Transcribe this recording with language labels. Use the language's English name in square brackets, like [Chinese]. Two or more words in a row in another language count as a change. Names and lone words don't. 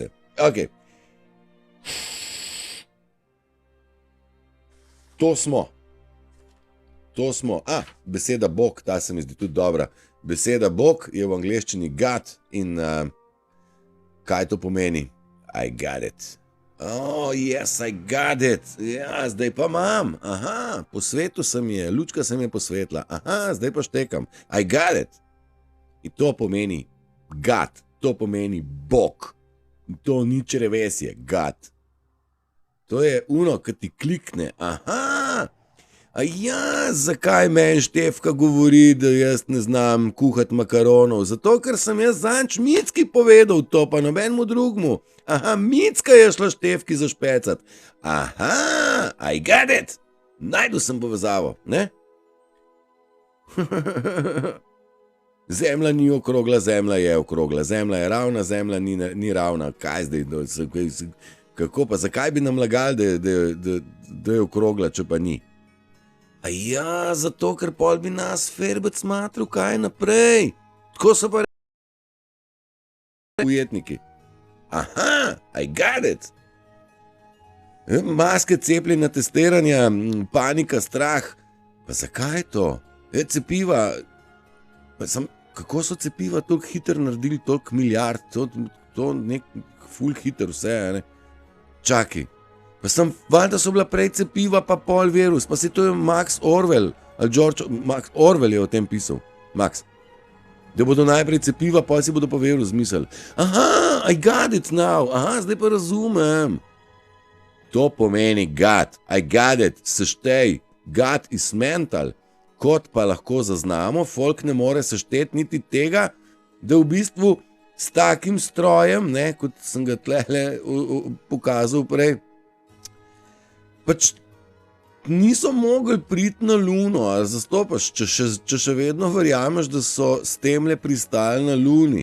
[Slovenian] Ok. To smo. Beseda Bog, ta se mi zdi tudi dobra. Beseda Bog je v angleščini God in kaj to pomeni? [English] I got it. Oh, yes, I got it. [Slovenian] Ja, zdaj pa imam. Aha, po svetu sem je, lučka sem je posvetila. Aha, zdaj pa štekam. [English] I got it. [Slovenian] In to pomeni God, to pomeni Bog. To ni črevesje, God. To je uno, ki ti klikne. Aha, a ja, zakaj meni Štefka govori, da jaz ne znam kuhati makaronov? Zato, ker sem jaz zanč Micki povedal to, pa nobenemu drugmu. Aha, Micka je šla Štefki zašpecat. [English] Aha, I got it. [Slovenian] Najdu sem povezavo, ne? Zemlja ni okrogla, zemlja je okrogla. Zemlja je ravna, zemlja ni ravna. Kaj zdaj? Kako pa? Zakaj bi nam lagali, da je okrogla, če pa ni? A ja, zato, ker pol bi nas Ferbec smatral, kaj naprej. Tako so pa ujetniki. [English] Aha, I got it. [Slovenian] Maske, cepljenja, testiranja, panika, strah. Pa zakaj to? Cepiva. Kako so cepiva toliko hitro naredili, toliko milijard, to nek ful hitro vse, ne? Čakaj. Pa valjda so bila prej cepiva, pa pol virus, pa si to je Max Orwell, ali Max Orwell je o tem pisal, Max. Da bodo najprej cepiva, pa si bodo pa virus mislili. [English] Aha, I got it now, [Slovenian] aha, zdaj pa razumem. To pomeni [English] God, I got it, seštej, God is mental. [Slovenian] Kot pa lahko zaznamo, folk ne more sešteti niti tega, da v bistvu s takim strojem, ne, kot sem ga tlele pokazal prej, pač niso mogli priti na Luno, ali zastopaš, če še vedno verjameš, da so s temle pristali na Luni.